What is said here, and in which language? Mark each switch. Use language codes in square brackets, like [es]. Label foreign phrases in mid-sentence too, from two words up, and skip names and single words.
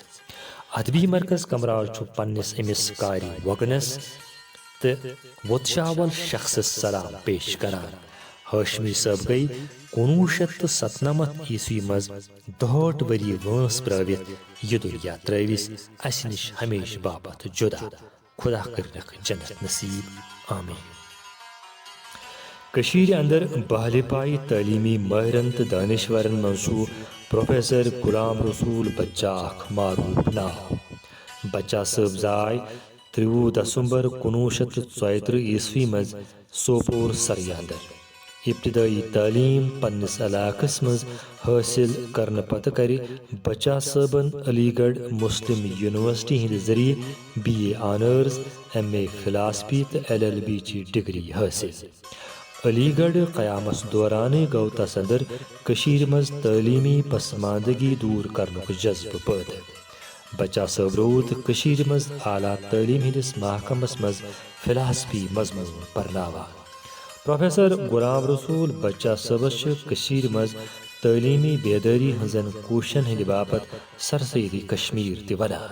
[ks] ادبی مرکز کمراز چھُ پننس أمس کارِ وگنس تہٕ وُتشاول شخصس سلام پیش کران. ہاشمی صٲب گٔیہِ 1997 عیسوی منٛز 62 ؤری وٲنٛس پرٛٲوِتھ یہِ دُنیا ترٛٲوِس اسہِ نِش ہمیشہٕ باپتھ جُدا. خدا کٔرنکھ جنت نصیب آمین. کشیر اندر بہلہِ پایہِ تعلیمی مٲہرن تہٕ دانشورن منٛز چھُ پروفیسر غلام رسول بچہ اکھ معروف ناو. بچہ صٲب زاے 30 دسمبر 1934 عیسوی منٛز سوپور سریا اندر. ابتدائی تعلیم پننس علاقس مز حاصل کرنے پتہ کر بچہ صٲبن علی گڑھ مسلم یونیورسٹی ہند ذریعہ [en] BA Honours MA [ks] فلاسفی تو LLB چی ڈگری حاصل. علی گڑھ قیامس دوران گو تس اندر کشیر مز تعلیمی پسماندگی دور کرنک جذب پٲدٕ. بچہ صٲب روٗد کشیر مز اعلیٰ تعلیم ہندس محکمس مز فلاسفی مضمون پرناوان. پروفیسر غلام رسول بچہ صٲبس کشیر مز تعلیمی بیداری ہنزن کوششن ہند باپت سرسیدی کشمیر تہ ونان.